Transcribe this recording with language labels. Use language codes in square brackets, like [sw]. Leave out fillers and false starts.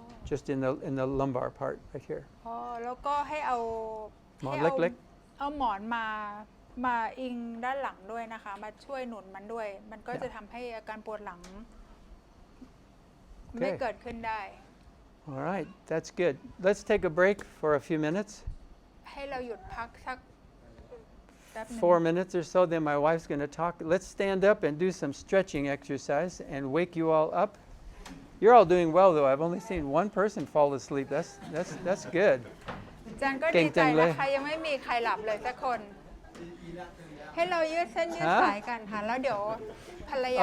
[en] Just in the lumbar part right here. [th] แล้วก็ให้เอา หมอน ให้ เล็ก เอาหมอนมาอิงด้านหลังด้วยนะคะ มาช่วยหนุนมันด้วย มันก็จะทำให้อาการปวดหลังไม่เกิดขึ้นได้ [en] All right, that's good. Let's take a break for a few minutes. [th] ให้เราหยุดพักสักแป๊บหนึง [en] 4 minutes or so, then my wife's going to talk. Let's stand up and do some stretching exercise and wake you all up. You're all doing well, though. I've only seen one person fall asleep. That's good. [th] จันก็ดีใจนะคะยังไม่มีใครหลับเลยสักคน ให้เรายืดเส้นยืดสายกันค่ะแล้วเดี๋ยวภรรยา